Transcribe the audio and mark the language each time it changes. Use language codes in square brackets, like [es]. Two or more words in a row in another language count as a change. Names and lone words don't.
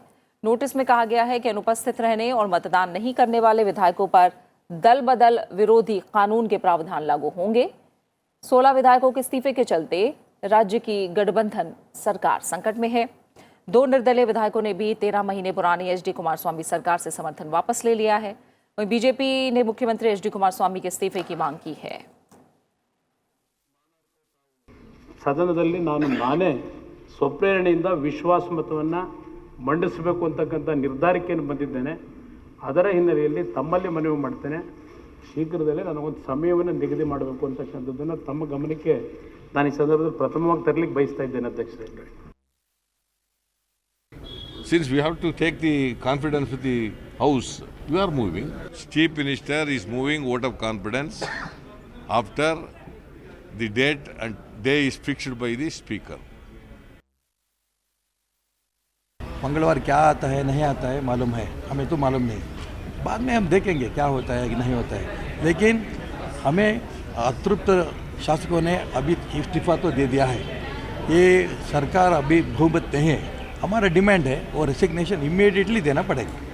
[hi] नोटिस में कहा गया है कि अनुपस्थित रहने और मतदान नहीं करने वाले विधायकों पर दल बदल विरोधी कानून के प्रावधान लागू होंगे। 16 विधायकों के इस्तीफे के चलते राज्य की गठबंधन सरकार संकट में है। 2 निर्दलीय विधायकों ने भी 13 महीने पुरानी HD कुमारस्वामी सरकार से समर्थन वापस ले लिया है। वहीं बीजेपी ने मुख्यमंत्री HD कुमारस्वामी के इस्तीफे की मांग की है। [kn] ಸದನದಲ್ಲಿ ನಾನೇ ಸ್ವಪ್ರೇರಣೆಯಿಂದ ವಿಶ್ವಾಸಮತವನ್ನು ಮಂಡಿಸಬೇಕು ಅಂತಕ್ಕಂಥ ನಿರ್ಧಾರಕ್ಕೆ ಬಂದಿದ್ದೇನೆ. ಅದರ ಹಿನ್ನೆಲೆಯಲ್ಲಿ ತಮ್ಮಲ್ಲಿ ಮನವಿ ಮಾಡ್ತೇನೆ, ಶೀಘ್ರದಲ್ಲೇ ನನಗೊಂದು ಸಮಯವನ್ನು ನಿಗದಿ ಮಾಡಬೇಕು ಅಂತಕ್ಕಂಥದ್ದನ್ನು ತಮ್ಮ ಗಮನಕ್ಕೆ ನಾನು ಈ ಸಂದರ್ಭದಲ್ಲಿ ಪ್ರಥಮವಾಗಿ ತರಲಿಕ್ಕೆ ಬಯಸ್ತಾ ಇದ್ದೇನೆ ಅಧ್ಯಕ್ಷರೇ. [en] Since we have to take the confidence with the House, we are moving. Chief Minister is moving vote of confidence after the date and day is fixed by the Speaker. [hi] मंगलवार क्या आता है नहीं आता है मालूम है, हमें तो मालूम नहीं। बाद में हम देखेंगे क्या होता है कि नहीं होता है। लेकिन हमें अतृप्त शासकों ने अभी इस्तीफा तो दे दिया है। ये सरकार अभी बहुमत नहीं है। हमारा डिमांड है और [en] resignation immediately [hi] देना पड़ेगा।